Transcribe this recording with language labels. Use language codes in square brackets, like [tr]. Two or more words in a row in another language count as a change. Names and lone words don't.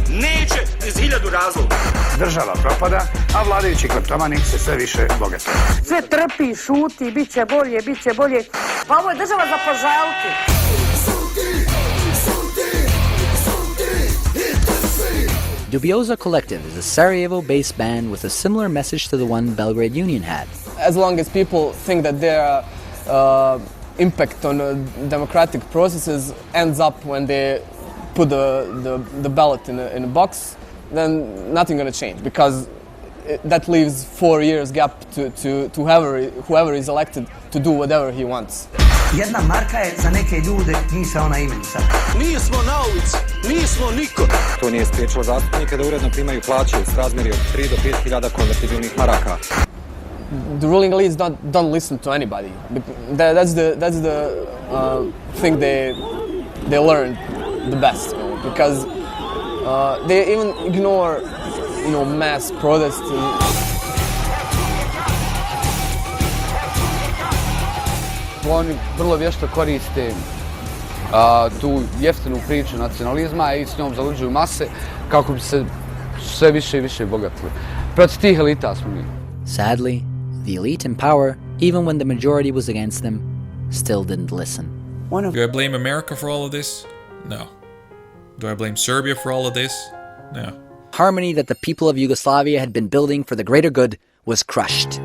[bs] Neće iz 1000 razloga. Država propada, a vladajući kleptomani se sve više bogate. Sve trpi, šuti, bit će bolje, bit će bolje. Pa ovo je država za požaliti. [en] Dubioza Collective is a Sarajevo-based band with a similar message to the one Belgrade Union had. As long as people think that their impact on democratic processes ends up when they put the ballot in a box, then nothing going to change, because that leaves 4 years gap to whoever is elected to do whatever he wants. [bs] Jedna marka je za neke ljude misaona imenica. Nismo na ulici, nismo niko. To nije spriječilo zastupnike da uredno primaju plaće u srazmjeri od 3 do 5.000 konvertibilnih maraka. [en] The ruling elites don't listen to anybody. That's the thing they learn the best, because they even ignore, mass protests. [bs] Oni vrlo vješto koriste tu jeftinu priču nacionalizma i s njom zaluđuju mase kako bi se sve više i više bogatili. Protiv tih elita smo mi. [en] Sadly, the elite in power, even when the majority was against them, still didn't listen. Do I blame America for all of this? No. Do I blame Serbia for all of this? No. Harmony that the people of Yugoslavia had been building for the greater good was crushed.